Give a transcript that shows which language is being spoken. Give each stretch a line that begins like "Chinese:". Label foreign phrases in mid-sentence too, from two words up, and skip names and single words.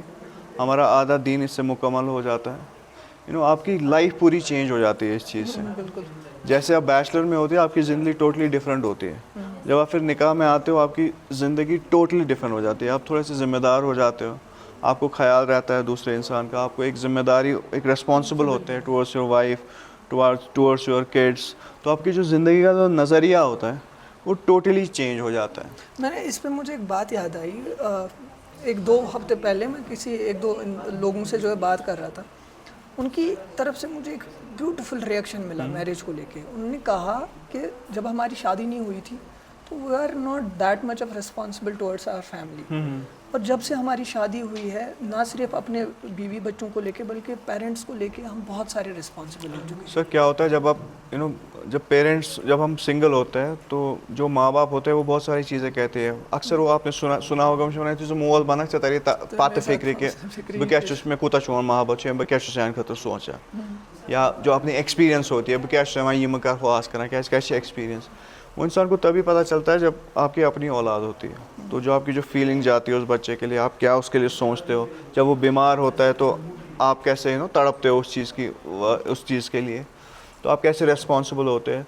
Urdu: ہمارا آدھا دین اس سے مکمل ہو جاتا ہے. آپ کی لائف پوری چینج ہو جاتی ہے اس چیز سے. جیسے آپ بیچلر میں ہوتے ہیں آپ کی زندگی
English: totally different
Urdu: ہوتی ہے. جب آپ پھر نکاح میں آتے ہو آپ کی زندگی
English: totally different
Urdu: ہو جاتی ہے. آپ تھوڑے سے ذمہ دار ہو جاتے ہو، آپ کو خیال رہتا ہے دوسرے انسان کا، آپ کو ایک ذمہ داری، ایک ریسپانسبل ہوتے ہیں
English: towards your wife, towards your kids.
Urdu: تو آپ کی جو زندگی کا جو نظریہ ہوتا ہے وہ ٹوٹلی چینج ہو جاتا ہے. میں نے اس پہ مجھے ایک بات یاد آئی. 1-2 ہفتے پہلے میں کسی 1-2 لوگوں سے جو ہے بات کر رہا تھا، ان کی طرف سے مجھے ایک
English: beautiful reaction
Urdu: ملا میرج کو لے کے. انہوں نے کہا کہ جب ہماری شادی نہیں ہوئی تھی تو
English: we are not that much of responsible towards our family.
Urdu: اور جب سے ہماری شادی ہوئی ہے نہ صرف اپنے بیوی بچوں کو لے کے بلکہ پیرنٹس کو لے کے ہم بہت سارے رسپانسبل ہو چکے ہیں. سر کیا ہوتا ہے جب آپ جب پیرنٹس جب ہم سنگل ہوتے ہیں تو جو ماں باپ ہوتے ہیں وہ بہت ساری چیزیں کہتے ہیں. اکثر وہ آپ نے سنا ہوگا
Kashmiri: مول بنک ژےٚ پتہ فکر کہ بہٕ کیٛاہ چھُس مےٚ کوٗتاہ چھُ محبت چھُ بہٕ کیٛاہ چھُس سانہِ خٲطرٕ سونٛچان.
Urdu: یا جو اپنی ایکسپیرینس ہوتی ہے اب کیا یہ کر خواص کرنا کیا ایکسپیرینس وہ انسان کو تبھی پتہ چلتا ہے جب آپ کی اپنی اولاد ہوتی ہے. تو جو آپ کی جو فیلنگ جاتی ہے اس بچے کے لیے, آپ کیا اس کے لیے سوچتے ہو, جب وہ بیمار ہوتا ہے تو آپ کیسے تڑپتے ہو اس چیز کے لیے, تو آپ کیسے ریسپانسبل ہوتے ہیں.